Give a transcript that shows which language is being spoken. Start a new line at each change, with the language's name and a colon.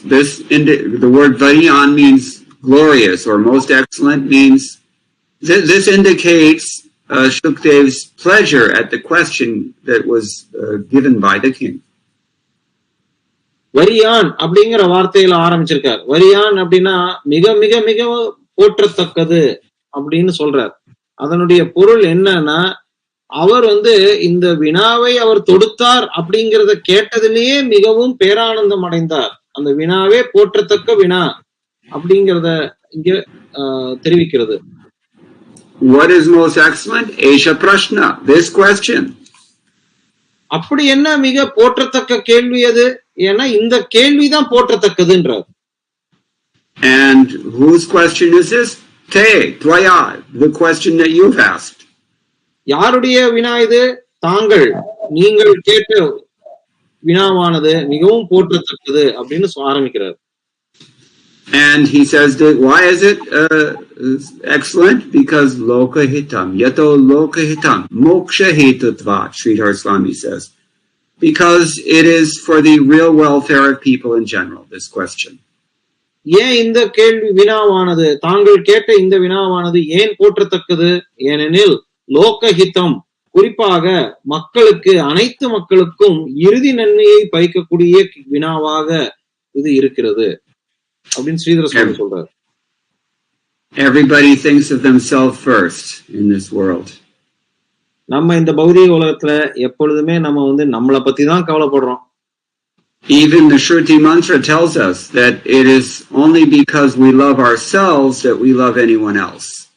English: The word Variyan means glorious or most excellent, means this indicates Shukdev's pleasure at the question that was given by the king.
Tamil: வரியான் அப்படிங்கிற வார்த்தையில ஆரம்பிச்சிருக்கார். வரியான் அப்படின்னா மிக மிக மிக போற்றத்தக்கது அப்படின்னு சொல்றார். அதனுடைய பொருள் என்னன்னா, அவர் இந்த வினாவை அவர் தொடுத்தார் அப்படிங்கிறத கேட்டதிலேயே மிகவும் பேரானந்தம் அடைந்தார். அந்த வினாவே போற்றத்தக்க வினா அப்படிங்கிறத இங்க தெரிவிக்கிறது.
English: What is most excellent?
Sanskrit: Esha Prashna,
English: this question.
Tamil: அப்படி என்ன மிக போற்றத்தக்க கேள்வி அது? ஏன்னா இந்த கேள்விதான் போற்றத்தக்கதுன்றார்.
English: And whose question is this?
Sanskrit: Te, Tvaya,
English: the question that you've asked.
Tamil: யாருடைய வினா இது? நீங்கள் கேட்ட வினாவானது மிகவும் போற்றத்தக்கது அப்படின்னு ஆரம்பிக்கிறார்.
English: And he says that why is it excellent? Because
Sanskrit: lokahitam, yato lokahitam, moksha hetutva,
English: Sridhar Swami says. Because it is for the real welfare of people in general, this question.
Tamil: ஏன் இந்த கேள்வி வினாவானது, தாங்கள் கேட்ட இந்த வினாவானது ஏன் போற்றத்தக்கது? ஏனெனில் லோகஹிதம், குறிப்பாக மக்களுக்கு, அனைத்து மக்களுக்கும் இறுதி நன்மையை பயக்கக்கூடிய வினாவாக இது இருக்கிறது அப்படின்னு ஸ்ரீதர சுவாமி சொல்றார்.
English: Everybody thinks of themselves first in this world.
Tamil: நம்ம இந்த பௌதிக உலகத்துல எப்பொழுதுமே நம்ம நம்மளை பத்தி தான் கவலைப்படுறோம்.
English: Even the Shruti mantra tells us that it is only because we love ourselves that we love anyone else.